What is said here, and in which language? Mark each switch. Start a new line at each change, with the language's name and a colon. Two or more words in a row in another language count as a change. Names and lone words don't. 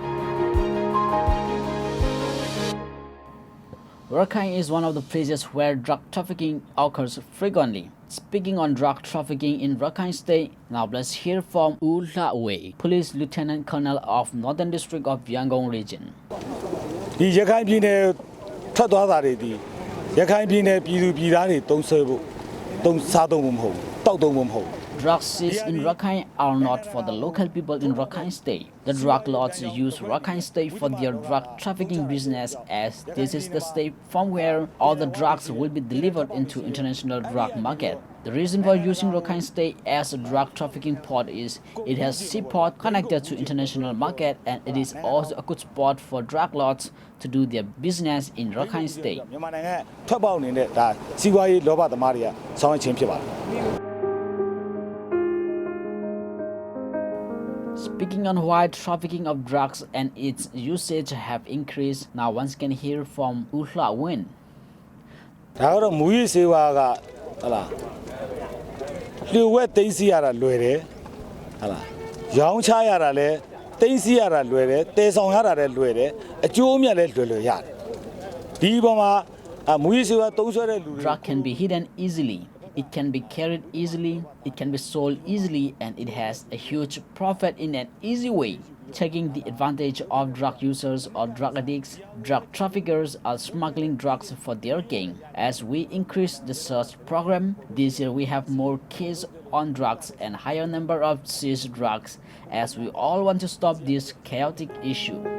English: Rakhine is one of the places where drug trafficking occurs frequently. Speaking on drug trafficking in Rakhine State, now let's hear from U Tha Wei, Police Lieutenant Colonel of Northern District of Yangon Region.
Burmese: ထွက်သွားတာတွေဒီရခိုင်ပြည်နယ်ပြည်သူပြည်သားတွေတုံးဆွဲဖို့တုံးစားသုံးဖို့မဟုတ်တောက်သုံးဖို့မဟုတ်
English: Drugs seized in Rakhine are not for the local people in Rakhine State. The drug lords use Rakhine State for their drug trafficking business, as this is the state from where all the drugs will be delivered into international drug market. The reason for using Rakhine State as a drug trafficking port is it has seaport connected to international market, and it is also a good spot for drug lords to do their business in Rakhine State.
Burmese: မြန်မာနိုင်ငံထွက်ပေါက်နေတဲ့ဒါစီးပွားရေးလောဘသမားတွေကဆောင်ရွက်ခြင်းဖြစ်ပါတယ်
English: Speaking on why trafficking of drugs and its usage have increased, now once can hear from U Tha Win.
Burmese: ဒါကတော့မူရေးစေဝါကဟလာလျှို့ဝှက်သိမ်းဆည်းရတာလွယ်တယ်ဟလာရောင်းချရတာလဲသိမ်းဆည်းရတာလွယ်တယ်တည်ဆောင်ရတာလည်းလွယ်တယ်အကျိုးအမြတ်လည်းလွယ်လွယ်ရတယ်ဒီပေါ်မှာမူရေးစေဝါသုံးဆွဲတဲ့လူတွေ
English: Drug can be hidden easily. It can be carried easily, it can be sold easily, and it has a huge profit in an easy way. Taking the advantage of drug users or drug addicts, drug traffickers are smuggling drugs for their gain. As we increase the search program, this year we have more cases on drugs and higher number of seized drugs, as we all want to stop this chaotic issue.